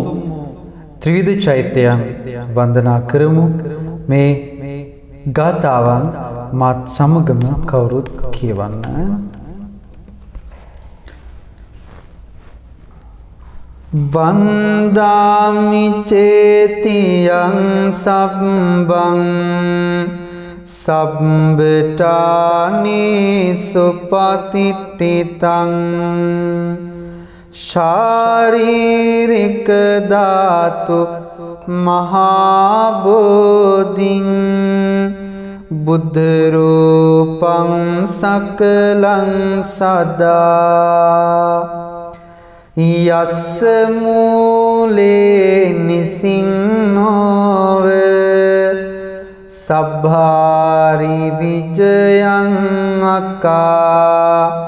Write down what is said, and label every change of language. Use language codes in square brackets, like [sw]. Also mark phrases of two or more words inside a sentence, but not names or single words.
[si] ත්‍රිවිධ චෛත්‍යයන් වන්දනා කරමු මේ ගාථාවන් මාත් සමගම කවුරුත් කියවන්න [pi] වන්දාමි චේතියං සබ්බං සබ්බටානි සුපතිට්ඨිතං ශාරීරික ධාතු මහා බෝධින් බුද්ධ රූපං සකලං සදා යස්ස මූලේ නිසින්නෝව සබ්භාරි විජයං අකා